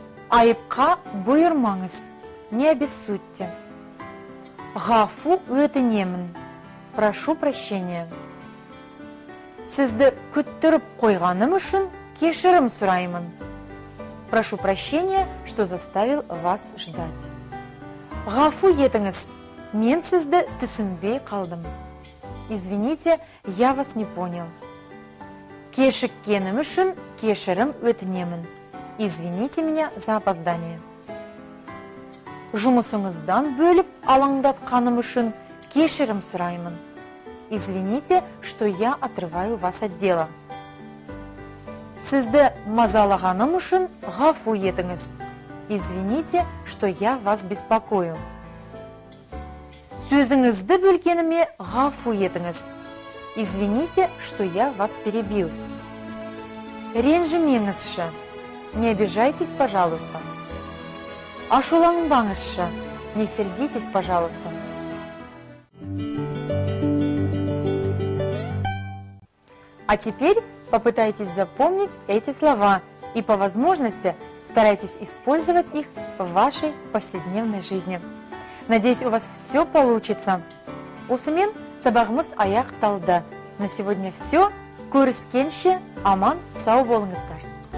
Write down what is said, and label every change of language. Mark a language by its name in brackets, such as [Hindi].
[Kazakh] Айыпқа бұйырмаңыз, [Russian] не обессудьте. [Kazakh] Ғафу өтінемін. [Russian] Прошу прощения. [Kazakh] Сізді күттіріп қойғаным үшін кешірім сұраймын. [Russian] Прошу прощения, что заставил вас ждать. [Kazakh] Ғафу етіңіз, мен сізді түсінбей қалдым. [Russian] Извините, я вас не понял. [Kazakh] Кешіккенім үшін кешірім өтінемін. [Russian] Извините меня за опоздание. [Kazakh] Жұмысыңыздан бөліп алаңдатқаным үшін кешірім сұраймын. [Russian] Извините, что я отрываю вас от дела. [Kazakh] Сізді мазалағаным үшін ғафу етіңіз. [Russian] Извините, что я вас беспокою. [Kazakh] Сөзіңізді бөлгеніме ғафу етіңіз. [Russian] Извините, что я вас перебил. [Kazakh] Ренжімеңізші. [Russian] Не обижайтесь, пожалуйста. [Kazakh] Ашуланбаңызшы. [Russian] Не сердитесь, пожалуйста. А теперь попытайтесь запомнить эти слова и по возможности старайтесь использовать их в вашей повседневной жизни. Надеюсь, у вас все получится. [Kazakh] Осымен сабағымыз аяқталды. [Russian] На сегодня все. [Kazakh] Көріскенше аман сау болыңыздар.